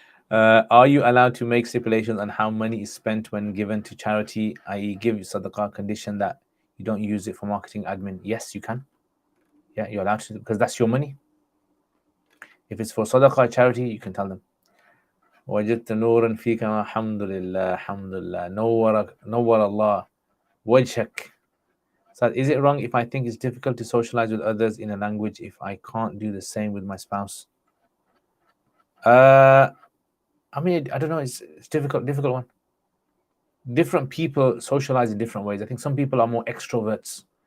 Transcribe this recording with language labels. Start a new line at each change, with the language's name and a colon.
English: Are you allowed to make stipulations on how money is spent when given to charity, i.e. give sadaqah, condition that you don't use it for marketing admin? Yes, you can. Yeah, you're allowed to, because that's your money. If it's for sadaqah, charity, you can tell them.
Arabic: وجدت نورا فيك الحمد لله الحمد لله نور الله وجهك.
English: So is it wrong if I think it's difficult to socialize with others in a language if I can't do the same with my spouse? I mean, I don't know. It's difficult one. Different people socialize in different ways. I think some people are more extroverts.